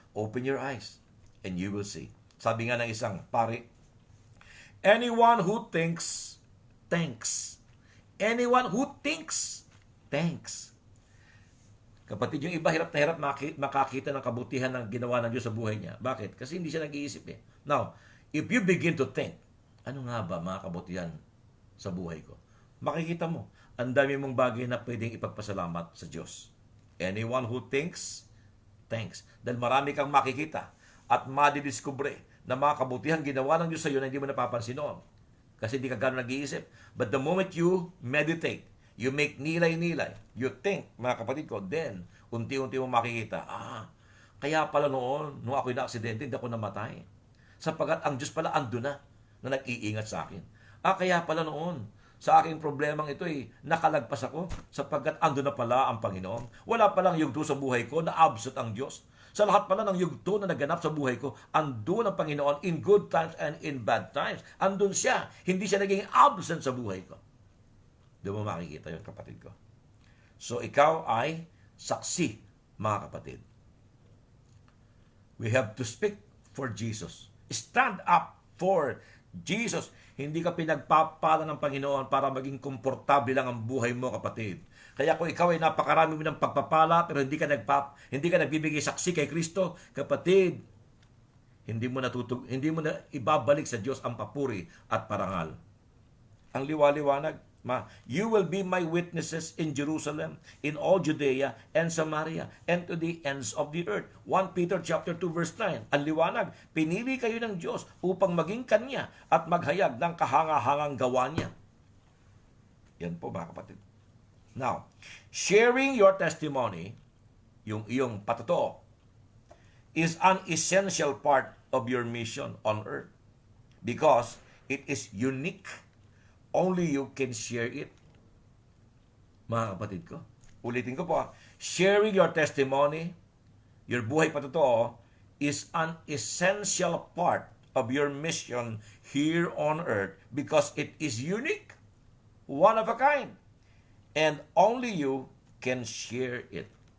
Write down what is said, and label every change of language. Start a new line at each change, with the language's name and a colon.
English: Open your eyes and you will see. Sabi nga ng isang pari, anyone who thinks, thanks. Anyone who thinks, thanks.
Filipino: Kapatid, yung iba hirap na hirap makakita ng kabutihan ng ginawa ng Diyos sa buhay niya. Bakit? Kasi hindi siya nag-iisip Now, if you begin to think, ano nga ba mga kabutihan sa buhay ko? Makikita mo, ang dami mong bagay na pwedeng ipagpasalamat sa Diyos.
English: Anyone who thinks, thanks.
Filipino: Dahil marami kang makikita at madidiskubre na mga kabutihan ginawa ng Diyos sa iyo na hindi mo napapansin noon. Kasi hindi ka gano'n nag-iisip. But the moment you meditate, you make nilay-nilay, you think, mga kapatid ko, then, unti-unti mo makikita, kaya pala noon, nung ako'y na-aksidente, hindi ako namatay. Sapagat ang Diyos pala ando na nag-iingat sa akin. Kaya pala noon, sa aking problemang ito nakalagpas ako sapagkat ando na pala ang Panginoon. Wala palang yung sa buhay ko na absent ang Diyos. Sa lahat pala ng yugto na naganap sa buhay ko, andun ang Panginoon in good times and in bad times. Andun siya. Hindi siya naging absent sa buhay ko. Doon mo makikita yun, kapatid ko. So, ikaw ay saksi, mga kapatid.
English: We have to speak for Jesus. Stand up for Jesus.
Filipino: Hindi ka pinagpapala ng Panginoon para maging komportable lang ang buhay mo, kapatid. Kaya kung ikaw ay napakarami mo ng pagpapala pero hindi ka nagbibigay saksi kay Kristo, kapatid, hindi mo na ibabalik sa Diyos ang papuri at parangal.
English: Ang liwaliwanag, you will be my witnesses in Jerusalem, in all Judea and Samaria, and to the ends of the earth. 1 Peter chapter 2 verse 9.
Filipino: Ang liwanag, pinili kayo ng Diyos upang maging Kanya at maghayag ng kahanga-hangang gawa niya. Yan po, mga kapatid.
English: Now, sharing your testimony, yung iyong patotoo, is an essential part of your mission on earth because it is unique. Only you can share it. Mga kapatid ko, ulitin ko po, sharing your testimony, your buhay patotoo, is an essential part of your mission here on earth because it is unique, one of a kind, and only you can share it.